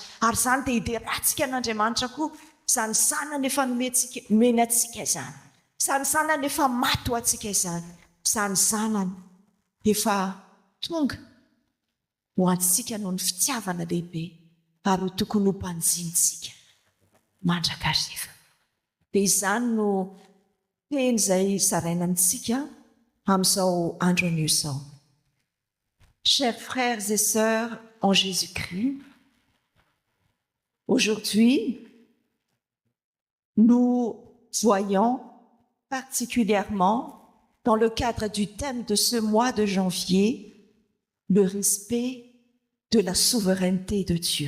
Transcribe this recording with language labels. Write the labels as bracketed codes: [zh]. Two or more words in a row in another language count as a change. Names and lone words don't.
[mg] Ary izany dia hideratsika an'Andriamanitra koa izany zanany efa nomeny atsika izany, izany zanany efa maty ho atsika izany, izany zanany efa tonga ho antsika noho ny fitiavana lehibe ary ho tokony ho mpanjintsika mandrakariva. Dia izany no teny izay zaraina amintsika amin'izao andro anio izao. [fr] Chers frères et sœurs en Jésus-Christ, aujourd'hui, nous voyons particulièrement, dans le cadre du thème de ce mois de janvier, le respect de la souveraineté de Dieu.